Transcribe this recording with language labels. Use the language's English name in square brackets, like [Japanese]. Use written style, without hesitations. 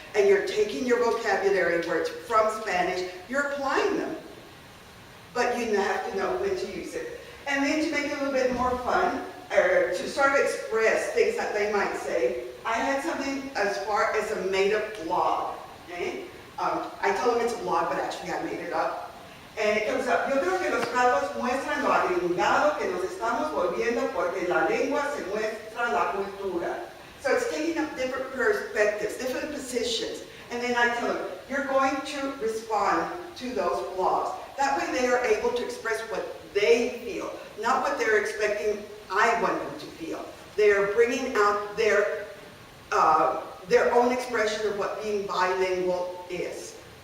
[English] And you're taking your vocabulary words from Spanish, you're applying them. But you have to know when to use it. And then to make it a little bit more fun, or to sort of express things that they might say, I had something as far as a made-up blog. Okay? I told them it's a blog, but actually I made it up. And it comes up, [Spanish] yo creo que los calcos muestran lo agringado que nos estamos volviendo porque la lengua se muestra la cultura. [English] So it's taking up different perspectives, different positions. And then I tell them, you're going to respond to those blogs. That way they are able to express what they feel, not what they're expecting I want them to feel. They are bringing out their own expression of what being bilingual is.